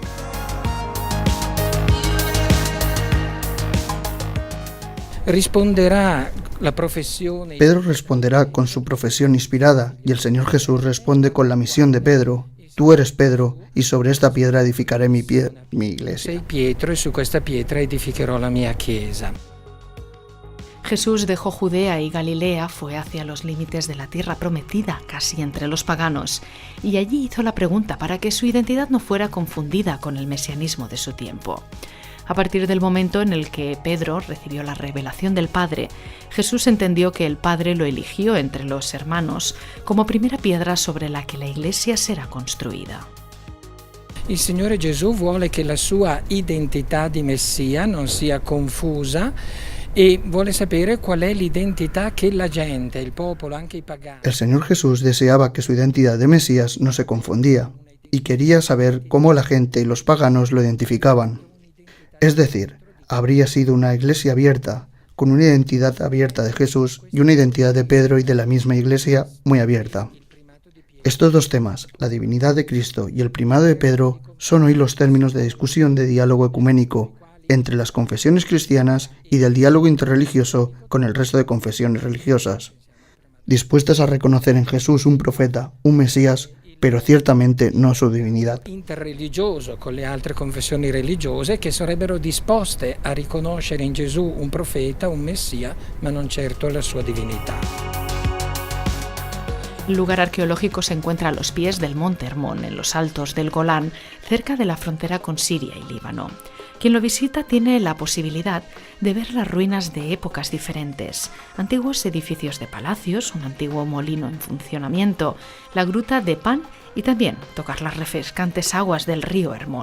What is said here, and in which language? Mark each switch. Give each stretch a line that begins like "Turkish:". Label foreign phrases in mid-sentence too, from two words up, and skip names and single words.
Spanish: Pedro responderá con su profesión inspirada y el Señor Jesús responde con la misión de Pedro. Tú eres Pedro y sobre esta piedra edificaré mi iglesia.
Italian: Sei Pietro e su questa pietra edificherò la mia chiesa.
Spanish: Jesús dejó Judea y Galilea, fue hacia los límites de la tierra prometida, casi entre los paganos, y allí hizo la pregunta para que su identidad no fuera confundida con el mesianismo de su tiempo. A partir del momento en el que Pedro recibió la revelación del Padre, Jesús entendió que el Padre lo eligió entre los hermanos como primera piedra sobre la que la Iglesia será construida.
Italian: Il Signore Gesù vuole che la sua identità di Messia non sia confusa e vuole sapere qual è l'identità che la gente, il popolo, anche i pagani.
Spanish: El Señor Jesús deseaba que su identidad de Mesías no se confundía y quería saber cómo la gente y los paganos lo identificaban. Es decir, habría sido una iglesia abierta, con una identidad abierta de Jesús y una identidad de Pedro y de la misma iglesia muy abierta. Estos 2 temas, la divinidad de Cristo y el primado de Pedro, son hoy los términos de discusión de diálogo ecuménico entre las confesiones cristianas y del diálogo interreligioso con el resto de confesiones religiosas, dispuestas a reconocer en Jesús un profeta, un Mesías, pero ciertamente no su divinidad.
Italian: Interreligioso con le altre confessioni religiose che sarebbero disposte a riconoscere in Gesù un profeta, un Messia, ma non certo la sua divinità.
Spanish: El lugar arqueológico se encuentra a los pies del Monte Hermón, en los altos del Golán, cerca de la frontera con Siria y Líbano. Quien lo visita tiene la posibilidad de ver las ruinas de épocas diferentes, antiguos edificios de palacios, un antiguo molino en funcionamiento, la gruta de Pan y también tocar las refrescantes aguas del río Hermón.